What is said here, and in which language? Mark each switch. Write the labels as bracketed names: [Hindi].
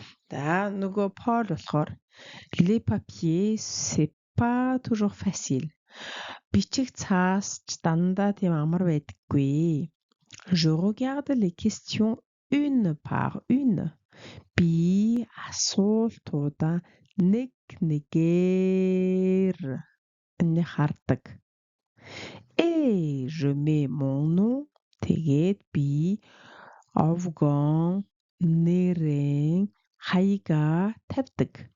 [Mongolian] За нөгөө [French] Paul [Mongolian] болохоор [French] les papiers c'est pas toujours facile. [Mongolian] Бичих цаас ч дандаа тийм амар байдаггүй. [French] Je regarde les questions une par une. [Mongolian] Би асуултуудаа нэг нэгээр нь хардаг. [French] Et je mets mon nom. [Mongolian] Тэгээд би овгон нэрэн хаягаа тавьдаг.